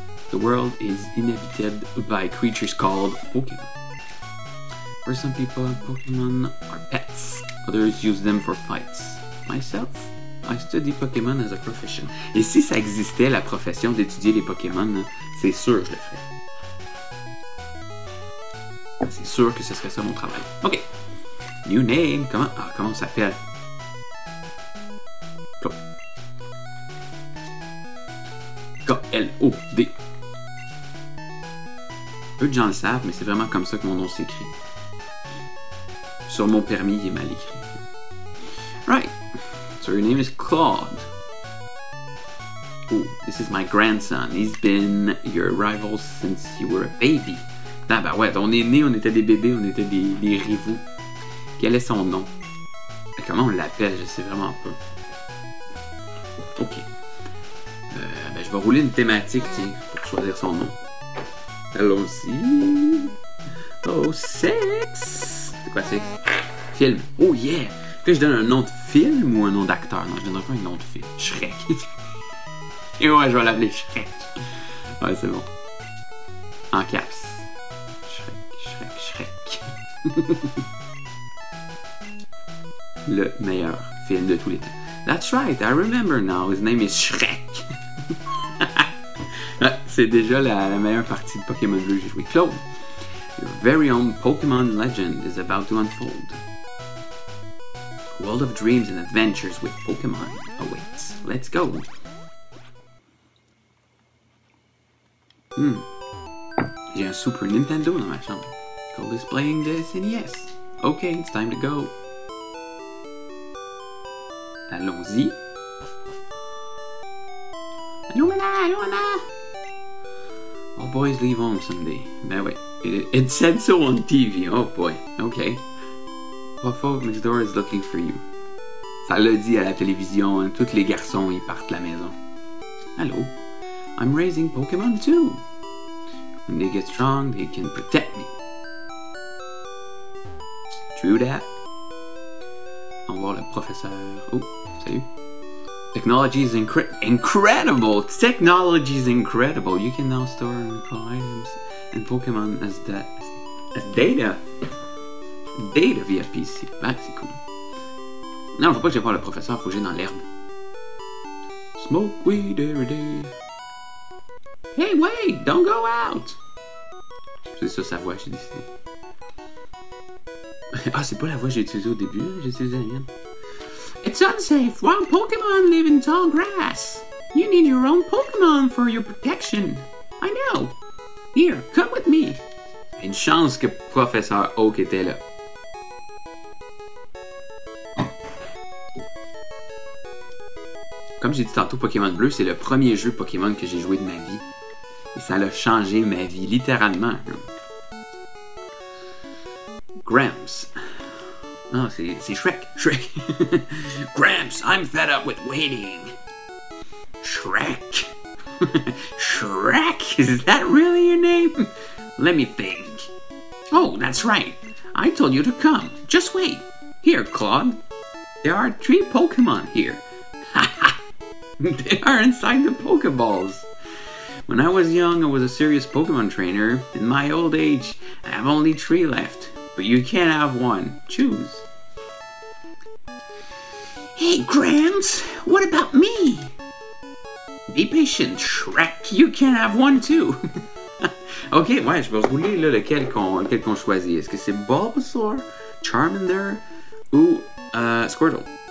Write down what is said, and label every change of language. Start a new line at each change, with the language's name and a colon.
English: The world is inhabited by creatures called Pokemon. For some people, Pokemon are pets. Others use them for fights. Myself, I study Pokémon as a profession.
French: Et si ça existait, la profession d'étudier les Pokémon, c'est sûr que je le ferais. C'est sûr que ce serait ça mon travail.
English: Ok. New name.
French: Comment on s'appelle? Claude. K-L-O-D. Peu de gens le savent, mais c'est vraiment comme ça que mon nom s'écrit. Sur mon permis, il est mal écrit.
English: Right. So your name is Claude. Oh, this is my grandson. He's been your rival since you were a baby.
French: Ah ben ouais, on est nés, on était des bébés, on était des rivaux. Quel est son nom? Comment on l'appelle? Je sais vraiment pas. Ok. Ben je vais rouler une thématique, tiens, pour choisir son nom. Allons-y. Oh, sexe! C'est quoi sexe? Film.
English: Oh yeah!
French: Est-ce que je donne un nom de film ou un nom d'acteur? Non, je donnerai pas un nom de film. Shrek. Et ouais, je vais l'appeler Shrek. Ouais, c'est bon. En caps. Shrek. Le meilleur film de tous les temps.
English: That's right, I remember now. His name is Shrek.
French: C'est déjà la meilleure partie de Pokémon Bleu que j'ai joué.
English: Claude, your very own Pokémon legend is about to unfold. A world of dreams and adventures with Pokémon awaits. Let's go.
French: J'ai un Super Nintendo dans ma chambre.
English: Full displaying this, and yes. Okay, it's time to go.
French: Allons-y. Allons-y.
English: All boys leave home someday.
French: Ben ouais.
English: It said so on TV. Oh boy. Okay. What folk next door is looking for you.
French: Ça l'a dit à la télévision. Hein. Tous les garçons, ils partent de la maison.
English: Hello. I'm raising Pokemon too. When they get strong, they can protect me. True that.
French: On va voir le professeur. Oh, salut.
English: Technology is incredible! Technology is incredible! You can now store and recall items and Pokemon as data. Data via PC.
French: Ah, c'est cool. Non, faut pas que j'aille voir le professeur, faut que j'aille dans l'herbe.
English: Smoke weed every day. Hey, wait! Don't go out!
French: C'est ça sa voix, j'ai décidé. Ah, c'est pas la voix que j'ai utilisée au début, j'ai utilisé la mienne.
English: It's unsafe. Wild Pokemon live in tall grass. You need your own Pokemon for your protection. I know. Here, come with me.
French: Une chance que Professeur Oak était là. Comme j'ai dit tantôt, Pokémon Bleu, c'est le premier jeu Pokémon que j'ai joué de ma vie. Et ça a changé ma vie, littéralement. Gramps. Ah, c'est Shrek. Shrek.
English: Gramps, I'm fed up with waiting. Shrek. Shrek? Is that really your name? Let me think. Oh, that's right. I told you to come. Just wait. Here, Claude. There are 3 Pokemon here. They are inside the Pokeballs. When I was young, I was a serious Pokemon trainer. In my old age, I have only 3 left. But you can't have one. Choose. Hey, Gramps, what about me? Be patient, Shrek. You can't have one too.
French: Ok, ouais, je vais rouler là, lequel qu'on choisit. Est-ce que c'est Bulbasaur, Charmander ou Squirtle?